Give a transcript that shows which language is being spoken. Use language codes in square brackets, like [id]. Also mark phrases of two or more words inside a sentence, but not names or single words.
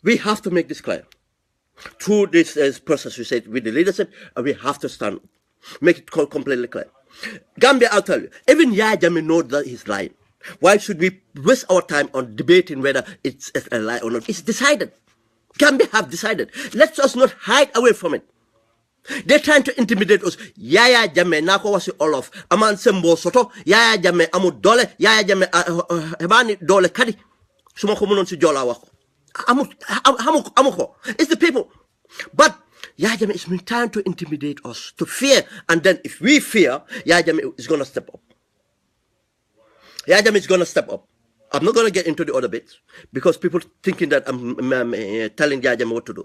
[en] We have to make this clear. Through this process, we said with the leadership, we have to stand, make it completely clear. Gambia, I'll tell you, even Yaya Jammeh knows that he's lying. Why should we waste our time on debating whether it's a lie or not? It's decided. Gambia have decided. Let us not hide away from it. They're trying to intimidate us. [man] Yaya Jammeh nako wasi Olof. Aman sembo soto. Yaya Jammeh amu dole. Yaya Jammeh hebani dole kadi. Suma ko munon si jola wako. Amuko. [en] It's the people. But Yaya Jammeh is trying to intimidate us, to fear. And then if we fear, Yaya Jammeh is going to step up. Yaya Jammeh is going to step up. I'm not going to get into the other bits because people thinking that I'm telling Yaya Jammeh what to do.